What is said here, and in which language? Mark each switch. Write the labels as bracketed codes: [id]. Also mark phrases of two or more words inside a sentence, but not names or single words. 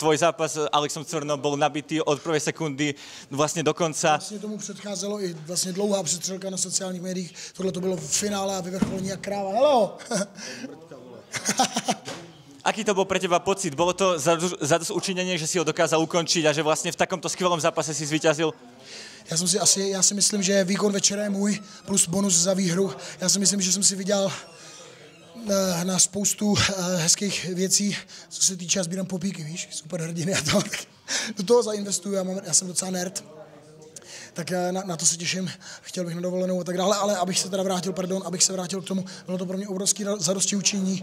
[sk] Tvoj zápas s Alexom Cvernou bol nabitý od prvej sekundy vlastne do konca. [cs] Vlastně tomu předcházelo i vlastně dlouhá přestřelka na sociálních médiích. Tohle to bylo v finále a vyvrcholení jak kráva. Hello! [sk] Aký to bol pre teba pocit? Bolo to zadosť učinenie, že si ho dokázal ukončiť a že vlastne v takomto skvelom zápase si zvíťazil? [cs] Já si myslím, že výkon večera je můj plus bonus za výhru. Já si myslím, že jsem si vydělal na spoustu hezkých věcí, co se týče, sbírám popíky, víš, super hrdiny a to. Do toho zainvestuju, já jsem docela nerd, tak na to se těším, chtěl bych na dovolenou a tak dále, ale abych se vrátil k tomu, bylo to pro mě obrovský zadosti učení.